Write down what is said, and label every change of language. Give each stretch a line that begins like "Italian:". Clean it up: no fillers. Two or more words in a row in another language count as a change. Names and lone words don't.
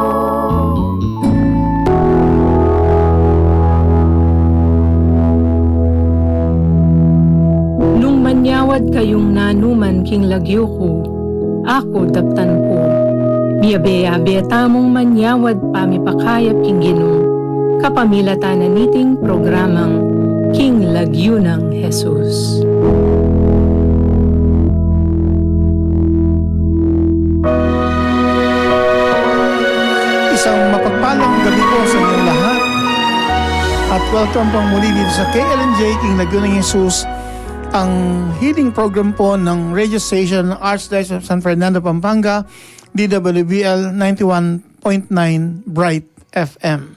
Pampanga: Nung manyawad kayong nanuman king lagyo ko, ako daptan ko. Biyabe tamong manyawad pamipakayap king ginong, kapamilatan na niting programang King Lagyo ng Jesus.
Filipino: Isang mapagpalang gabi po sa inyong lahat at welcome pang muli dito sa KLNJ King Lagyo ng Jesus, ang
English: healing program
Filipino: po ng
English: radio station
Filipino: Archdiocese of San Fernando, Pampanga, DWBL 91.9 Bright FM.